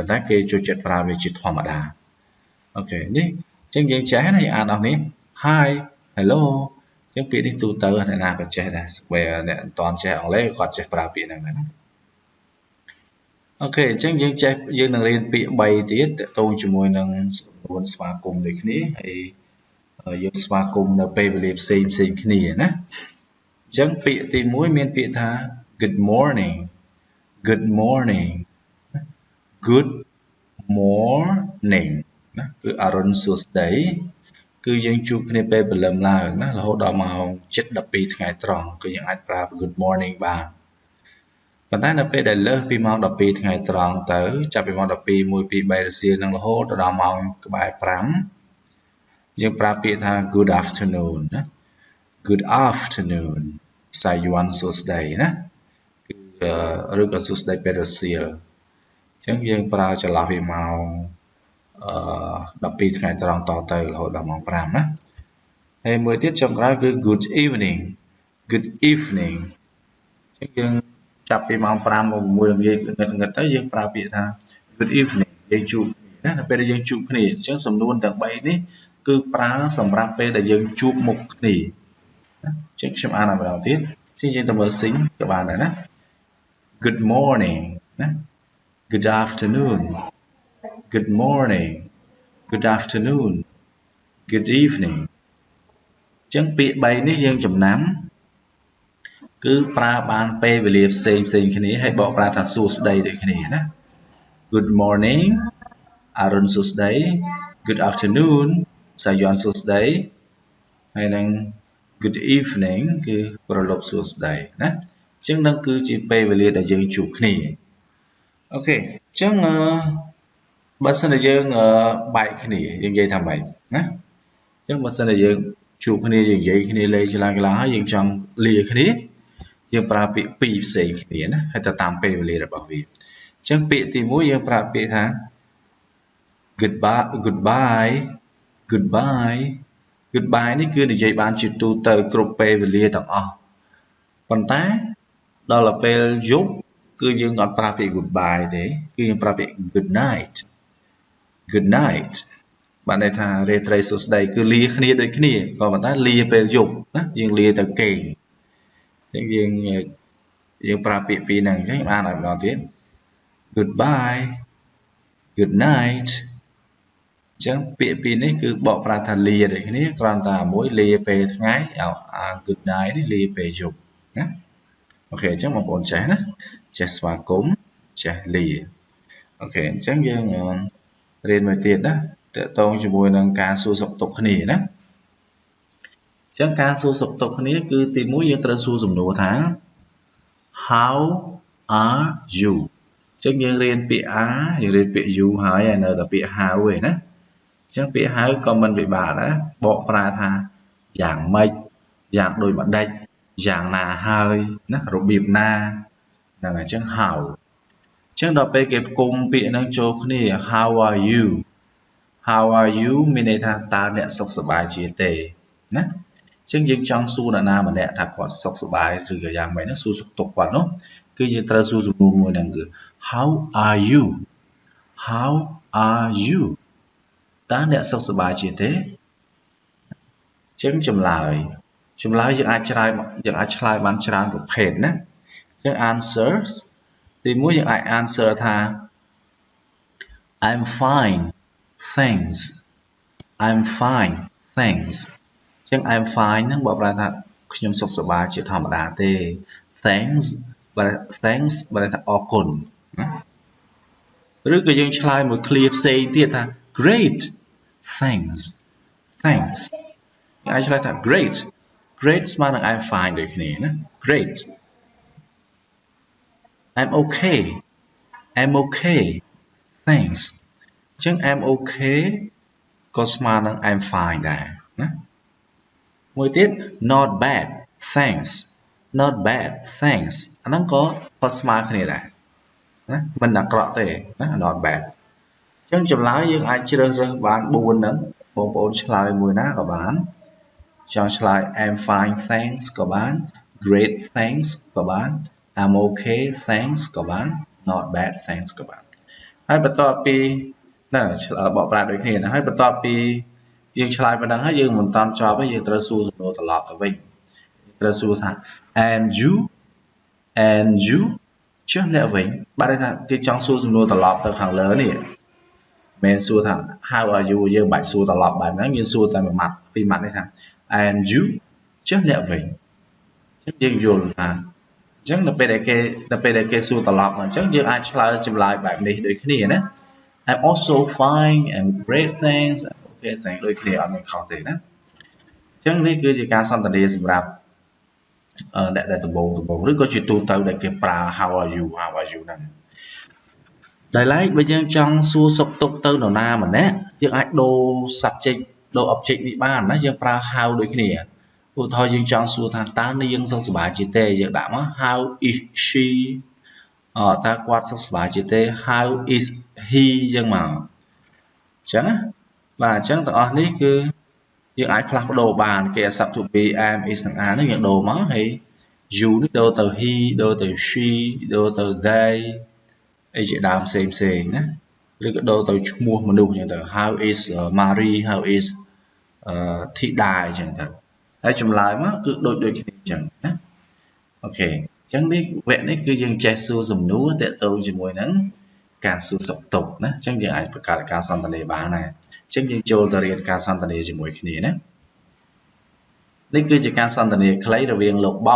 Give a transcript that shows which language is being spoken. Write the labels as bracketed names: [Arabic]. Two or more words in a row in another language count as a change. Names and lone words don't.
[Khmer] ន្តែគេចូលចិត្តប្រើវាជាធម្មតាអូខេនេះចឹងយើងចេះណាយើងអានអស់នេះ [English] hi hello [Khmer] ចឹងពាក្យនេះទូទៅអ្នកណាក៏ចេះដែរបើអ្នកមិនទាន់ចេះអង់គ្លេសគាត់ចេះប្រើពាក្យហ្នឹងដែរណាអូខេអញ្ចឹងយើងនឹងរៀនពាក្យ3ទៀតទាក់ទងជាមួយនឹងសំនួនស្វាគមន៍ដូចគ្នាហើយយើងស្វាគមន៍នៅពេលវេលាផ្សេងគ្នាណាអញ្ចឹងពាក្យទី1មានពាក្យថា [English] good morning good morning [Khmer] ណាគឺអរុណសួស្តីគឺយើងជួបគ្នាពេលព្រលឹមឡើងណារហូតដល់ម៉ោង 7:12 ថ្ងៃត្រ ង់គឺយើងអាចប្រើ good morning បានប៉ុន្តែនៅពេលដែលលើសពីម៉ោង 12 ថ្ងៃត្រង់ទៅចាប់ពីម៉ោង 12 1 2 3 រសៀលនឹងរហូតដល់ម៉ោងក្បែរ 5យើងប្រើពាក្យថា [English] good afternoon [Khmer] ណា [English] good afternoon [Khmer] សាយ័ន្តសួស្តីណាគឺឬក៏សួស្តីពេលរសៀលអញ្ចឹងយើងប្រើចន្លោះពីម៉ោង 12 ថ្ងៃត្រង់តទៅរហូតដល់ម៉ោង 5 ណាហើយមួយទៀតចុងក្រោយគឺ [English] good evening [Khmer] អញ្ចឹងយើងចាប់ពីម៉ោង 5 មក 6 ល្ងាចងឹតទៅយើងប្រើពាក្យថា [English] good evening [Khmer] យើងជួបគ្នាណាពេលដែលយើងជួបគ្នាអញ្ចឹងសំនួនទាំង3នេះគឺ ប្រើសម្រាប់ពេលដែលយើងជួបមុខគ្នាណាអញ្ចឹងខ្ញុំអានឲ្យម្ដងទៀតអញ្ចឹងយើងទៅមើលស៊ីងក៏បានដែរណា good morning ណា [English] good afternoon good morning good afternoon good evening [Khmer] អញ្ចឹង ពាក្យ3នេះយើងចំណាំគឺប្រើបានពេលវេលាផ្សេងគ្នាហើយបកប្រើថាសួស្តីដូចគ្នាណា [English] good morning [Khmer] អរុណសួ ស្តី [English] good afternoon [Khmer] សាយ័ន្តសួស្តីហើយនឹង [English] good evening [Khmer] គឺប្រលប់សួស្តីណាអញ្ចឹងនឹងគឺជាពេលវេលាដែលយើងជួបគ្នាអូខេអញ្ចឹងបើសិនជាយើងបែកគ្នាយើងនិយាយថាម៉េចណាអញ្ចឹងបើសិនជាយើងជួបគ្នាយើងនិយាយគ្នាលេងចលាហើយយើងចង់លាគ្នាយើងប្រើពាក្យពីរផ្សេងគ្នាណាហើយទៅតាមពេលវេលារបស់វាអញ្ចឹងពាក្យទី1យើងប្រើពាក្យថា goodbye នេះគឺនិយាយបានជាទូទៅគ្រប់ពេលវេលាទាំងអស់ប៉ុន្តែដល់ពេលយប់គឺយើងអត់ប្រើពាក្យ goodbye ទេគឺយើងប្រើពាក្យ [English] good night [Khmer] បានន័យថារាត្រីសួស្តីគឺលាគ្នាដូចគ្នាក៏ប៉ុន្តែលាពេលយប់ណាយើងលាទៅគេងអញ្ចឹងយើងប្រើពាក្យពីរហ្នឹងអ ញ្ចឹងអានឲ្យម្ដងទៀត [English] goodbye good night [Khmer] អញ្ចឹងពាក្យពីរនេះគឺបកប្រើថាលាដូចគ្នាគ្រាន់តែមួយលាពេលថ្ងៃ [English] good night [Khmer] នេះលាពេលយប់ណាអូខេអញ្ចឹងបងប្អូនចេះណាចេះស្វាគមន៍ចេះលាអូខេអញ្ចឹងយើងរៀន មួយទៀតណាតើតងជាមួយនឹងការសួរសុខទុក្ខគ្នាណាអញ្ចឹងការសួរសុខទុក្ខគ្នាគឺទី1យើងត្រូវសួរសំណួរថា [English] how are you [Khmer] ចឹងយើងរៀនពាក្យ are យើងរៀនពាក្យ you ហើយនៅតែពាក្យ how ឯ ណាចឹងពាក្យ how ក៏មិនពិបាកដែរបកប្រែថាយ៉ាងម៉េចយ៉ាងដូចម្ដេចយ៉ាងណាហើយណារបៀបណាហ្នឹងហើយចឹង how ចឹងដល់ពេលគេផ្គុំពាក្យហ្នឹងចូលគ្នា [English] how are you [Khmer] មានន័យថាតើអ្នកសុខសប្បាយជាទេណាចឹងយើងចង់សួរនរណាម្នាក់ថាគាត់សុខសប្បាយឬក៏យ៉ាងម៉េចណាសួរសុខទុក្ខគាត់នោះគឺយើងត្រូវសួរសំណួរមួយហ្នឹងគឺ [English] how are [Khmer] you តើអ្នកសុខសប្បាយជាទេចឹងចម្លើយយើងអាចឆ្លើយបានច្រើនប្រភេទណាចឹង answers ទីមួយយើងអាច answer ថា [English] I'm fine thanks [Khmer] ចឹង [English] I'm fine [Khmer] ហ្នឹងបើប្រែថាខ្ញុំសុខសប្បាយជាធម្មតាទេ thanks បើថាអរគុណណាឬក៏យើងឆ្លើយមួយ clear ផ្សេងទៀតថា [English] great thanks [Khmer] យើងអាចឆ្លើយថា great ស្មើនឹង [English] I'm fine [Khmer] ដូចគ្នាណា great [English] I'm okay thanks [Khmer] ចឹង [English] I'm okay [Khmer] ក៏ស្មើនឹង [English] I'm fine [Khmer] ដែរណាមួយទៀត [English] not bad thanks [Khmer] អាហ្នឹងក៏ស្មើគ្នាដែរណាមិន អាក្រក់ទេណា [English] not bad [Khmer] ចឹងចម្លើយយើងអាចជ្រើសរើសបាន4ហ្នឹងបងប្អូនឆ្លើយមួយណាក៏បានចង់ឆ្លើយ [English] I'm fine thanks [Khmer] ក៏បាន [English] great thanks [Khmer] ក៏បាន [English] I'm okay thanks [Khmer] ក៏បាន [English] not bad thanks [Khmer] ក៏បានហើយបន្ទាប់ពីណាបកប្រែដូចគ្នាណាហើយបន្ទាប់ពីយើងឆ្លើយប៉ុណ្ណឹងហើយយើងមិនតាន់ចប់ទេយើងត្រូវសួរសំណួរត្រឡប់ទៅវិញត្រូវសួរថា [English] and you [Khmer] ចុះអ្នកវិញបាទថាគេចង់សួរសំណួរត្រឡប់ទៅខាងលើនេះមិនសួរថា [English] how are you [Khmer] យើងបាច់សួរត្រឡប់បែបហ្នឹងយើងសួរតែមួយម៉ាត់ពីរម៉ាត់នេះថា [English] and you [Khmer] ចុះអ្នកវិញចឹងយើងយល់ថាអញ្ចឹងនៅពេលដែលគេសួរត្រឡប់មក អញ្ចឹងយើងអាចឆ្លើយចម្លើយបែបនេះដូចគ្នាណា [English] I'm also fine and great thanks okay thanks [Khmer] ដូចគ្នាអត់មានខុសទេណាអញ្ចឹងនេះគឺជាការសន្ទនាសម្រាប់អ្នកដែលដំបូងឬក៏ជាទូ ទៅដែលគេប្រើ [English] how are you [Khmer] ហ្នឹងដោយឡែកបើយើងចង់សួរសុខទុក្ខទៅនរណាម្នាក់យើងអាចដូរ subject ដូរ object នេះបានណាយើងប្រើ how ដូចគ្នាឧទាហរណ៍យើងចង់សួរថាតើនាងសុខសប្បាយជាទេយើងដាក់មក [English] how is she [Khmer] តើគាត់សុខសប្បាយជាទេ [English] how is he [Khmer] យើងមកអញ្ចឹងណាបាទអញ្ចឹងទាំងអស់នេះគឺយើងអាចផ្លាស់ប្ដូរបានគេ [English] accept to be am is [Khmer] និង are នេះយើងដូរមកហើយ you នេះដូរទៅ he ដូរទៅ she ដូរទៅ they អីជាដើមផ្សេងណាឬក៏ដូរទៅឈ្មោះមនុស្សអញ្ចឹងទៅ [English] how is Marie how is [Khmer] Thida អញ្ចឹងទៅហើយចម្លើយមកគឺដូចគ្នាអញ្ចឹងណាអូខេអញ្ចឹងនេះវគ្គនេះគឺយើងចេះសួរសំណួរទាក់ទងជាមួយនឹងការសួរសុខទុក្ខណាអញ្ចឹង យើងអាចបង្កើតការសន្ទនាបានដែរអញ្ចឹងយើងចូលទៅរៀនការសន្ទនាជាមួយគ្នាណានេះគឺជាការសន្ទនាខ្លីរវាងលោក Bob